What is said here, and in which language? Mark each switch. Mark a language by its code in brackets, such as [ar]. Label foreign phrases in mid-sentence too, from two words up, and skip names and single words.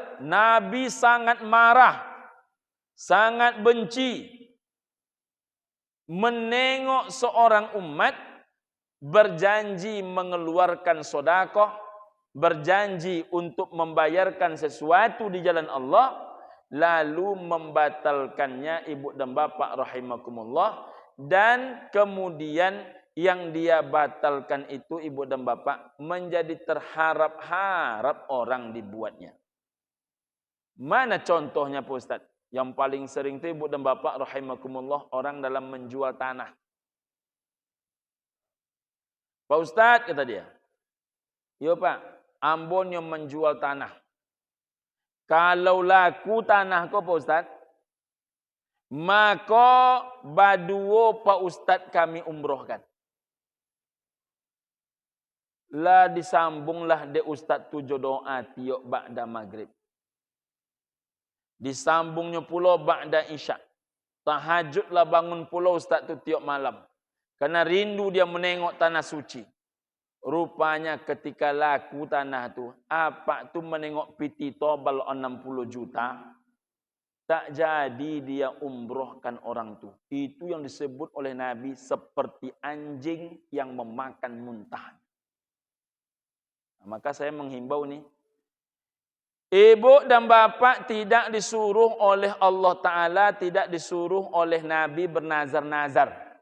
[id] Nabi sangat marah, sangat benci menengok seorang umat berjanji mengeluarkan sedekah, berjanji untuk membayarkan sesuatu di jalan Allah, lalu membatalkannya ibu dan bapak rahimakumullah, dan kemudian yang dia batalkan itu ibu dan bapak menjadi terharap-harap orang dibuatnya. Mana contohnya Pak Ustaz? Yang paling sering itu ibu dan bapak rahimakumullah, orang dalam menjual tanah. Pak Ustaz kata dia, yo Pak, Ambon yang menjual tanah. Kalau laku tanah kau Pak Ustaz, maka baduo Pak Ustaz kami umrohkan. [min] Lah disambunglah de Ustaz tu doa tiok ba'da maghrib. [id] Disambungnya pula ba'da isya. [min] Tahajudlah bangun pula Ustaz tu tiok malam. [id] Karena rindu dia menengok tanah suci. Rupanya ketika laku tanah tu, apa tu menengok [min] piti tobal [id] 60 juta, tak jadi dia umrohkan orang tu. Itu yang disebut oleh Nabi seperti anjing yang memakan muntah. Maka saya menghimbau nih, ibu dan bapak tidak disuruh oleh Allah Ta'ala, tidak disuruh oleh Nabi bernazar-nazar.